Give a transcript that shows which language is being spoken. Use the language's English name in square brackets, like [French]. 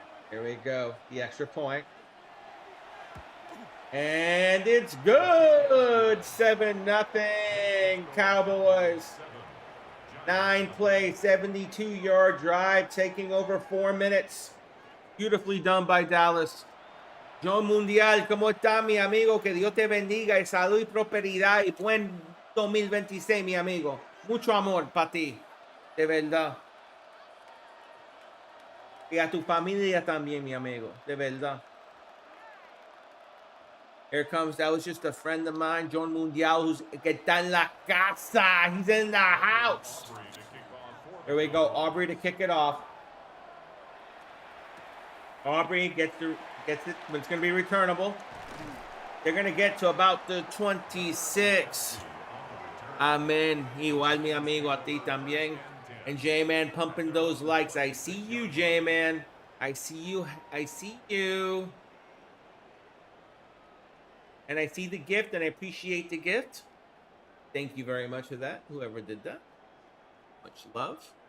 [English] Here we go. The extra point. And it's good. 7-0 Cowboys. 9-play, 72-yard drive, taking over 4 minutes. Beautifully done by Dallas. [Spanish] John Mundial, ¿cómo está, mi amigo? Que Dios te bendiga y salud y prosperidad y buen 2026, mi amigo. Mucho amor para ti, de verdad. Y a tu familia también, mi amigo, de verdad. [English] Here comes, that was just a friend of mine, John Mundial, who's [Spanish] que está en la casa. [English] He's in the house. Here we go, Aubrey to kick it off. Aubrey gets it, but it's going to be returnable. They're going to get to about the 26. Amen. [Spanish] Igual, mi amigo, a ti también. [English] And J-Man pumping those likes. I see you, J-Man. I see you. I see you. And I see the gift, and I appreciate the gift. Thank you very much for that, whoever did that. Much love.